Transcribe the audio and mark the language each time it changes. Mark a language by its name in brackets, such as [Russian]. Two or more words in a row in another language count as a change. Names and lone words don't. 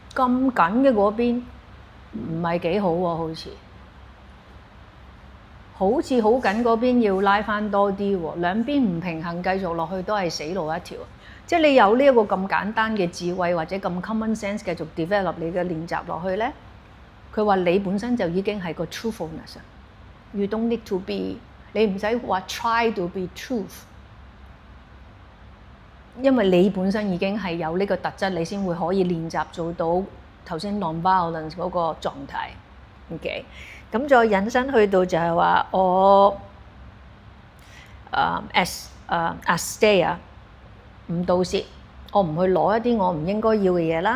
[Cantonese] 咁緊嘅嗰邊唔係幾好喎，好似好緊嗰邊要拉翻多啲喎，兩邊唔平衡，繼續落去都係死路一條。即係你有呢一個咁簡單嘅智慧或者咁 [English] common sense [Cantonese] 繼續 develop 你嘅練習落去咧，佢話你本身就已經係個 truthfulness。 [English] You don't need to be， [Cantonese] 你唔使話 [English] try to be truth， [Cantonese] 因為你本身已經係有呢個特質，你先會可以練習做到頭先 non-violence 嗰個狀態。OK。咁再引申去到就係話我Asteya 唔盜竊，我唔去攞一啲我唔應該要嘅嘢啦。